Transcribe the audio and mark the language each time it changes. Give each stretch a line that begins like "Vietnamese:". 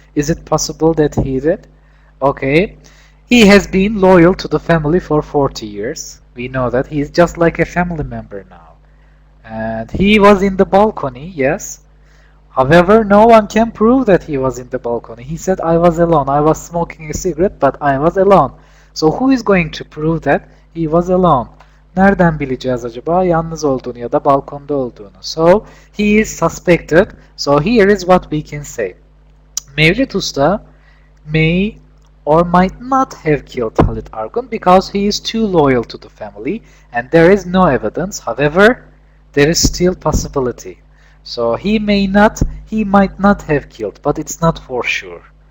English: Is it possible that he did? Okay. He has been loyal to the family for 40 years. We know that. He is just like a family member now. And he was in the balcony, yes. However, no one can prove that he was in the balcony. He said, I was alone. I was smoking a cigarette, but I was alone. So who is going to prove that he was alone?
Turkish: Nereden bileceğiz acaba yalnız olduğunu ya da balkonda olduğunu?
English: So, he is suspected. So here is what we can say. Mevlüt Usta may or might not have killed Halit Argun because he is too loyal to the family and there is no evidence. However, there is still possibility. So he might not have killed, but it's not for sure.